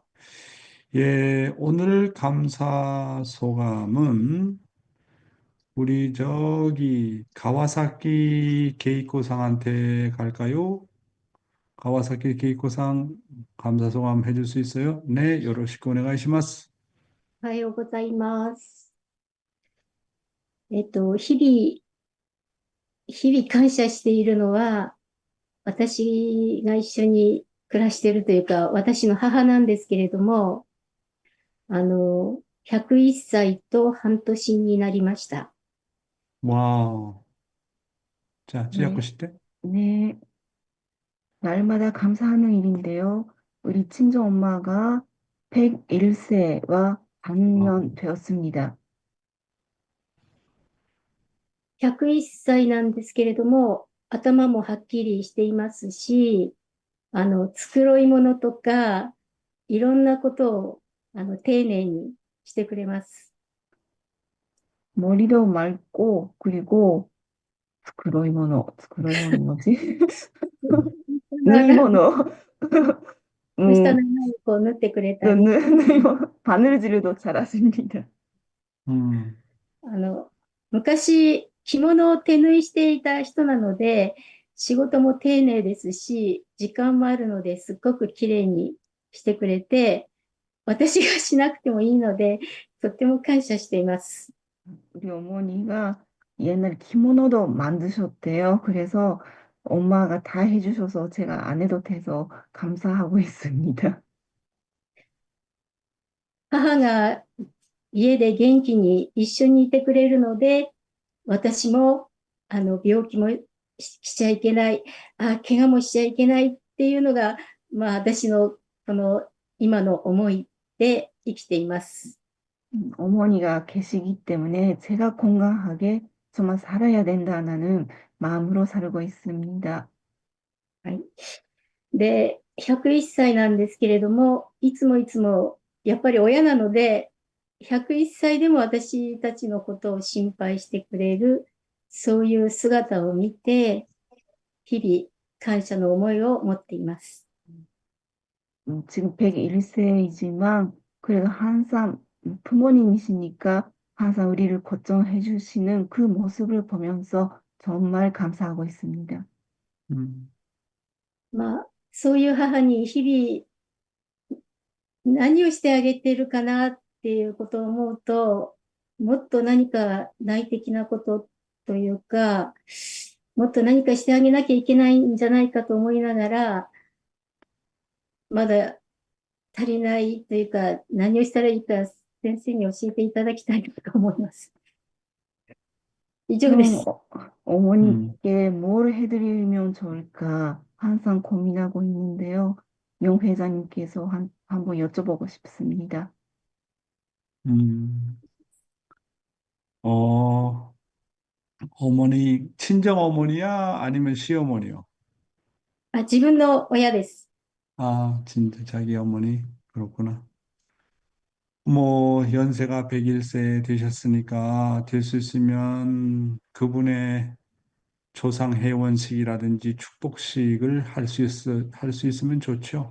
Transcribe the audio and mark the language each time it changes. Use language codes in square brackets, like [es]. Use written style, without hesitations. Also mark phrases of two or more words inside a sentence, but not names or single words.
[ko] 예, 오늘 감사 소감은 우리 가와사키 게이코상한테 갈까요? 가와사키 게이코상 감사 소감 해줄 수 있어요? [ja] 네, よろしく お願いします. おはようございます。日々感謝しているのは、私が一緒に暮らしているというか、私の母なんですけれども、101歳と半年になりました。 [ko] 와우. 자, 네, 찌약고 때 네. 날마다 감사하는 일인데요. 우리 친정 엄마가 101세와 반년 되었습니다. [ja] 101歳なんですけれども、 頭もはっきりしていますし、繕い物とか、いろんなことを、丁寧にしてくれます。 [ko] 머리도 맑고, 그리고, 스크로이모노 뭐지? [ja] 縫い物、下の [ko] 음, [ja] 穴をこう縫ってくれたり、 [ko] 바느질도 잘하십니다. [ja] うん、昔、着物を手縫いしていた人なので、仕事も丁寧ですし、時間もあるのですっごく綺麗にしてくれて、私がしなくてもいいので、とっても感謝しています。 [ko] 우리 어머니가 옛날에 기모노도 만드셨대요. 그래서 엄마가 다 해주셔서 제가 안 해도 돼서 감사하고 있습니다. [ja] 母が家で元気に一緒にいてくれるので、私も病気もしちゃいけない、怪我もしちゃいけないっていうのが、私のこの今の思いで生きています。 [ko] 어머니가 계시기 때문에 제가 건강하게 정말 살아야 된다는 마음으로 살고 있습니다. [ja] はい。で、101歳なんですけれども、いつもいつも、やっぱり親なので、101歳でも私たちのことを心配してくれる、そういう姿を見て、日々感謝の思いを持っています。 [ko] 지금 101세이지만 그래도 항상 부모님이시니까 항상 우리를 걱정해 주시는 그 모습을 보면서 정말 감사하고 있습니다. [ja] うん、そういう母に日々何をしてあげてるかなっていうことを思うと、もっと何か内的なことというか、もっと何かしてあげなきゃいけないんじゃないかと思いながら、まだ足りないというか、何をしたらいいか先生に教えていただきたいと思います。以上で [ko] 좀 [ja] す。うん、 [ko] 어머니께 뭘 해드리면 좋을까 항상 고민하고 있는데요. 용 회장님께서 한번 여쭤보고 싶습니다. うん。어, 어머니, 친정 어머니야? 아니면 시어머니요? [ja] 自分の親です。 [ko] 아, 진짜 자기 어머니? 그렇구나. 뭐, 연세가 101세 되셨으니까 될 수 있으면 그분의 조상 회원식이라든지 축복식을 할 수 있으면 좋죠.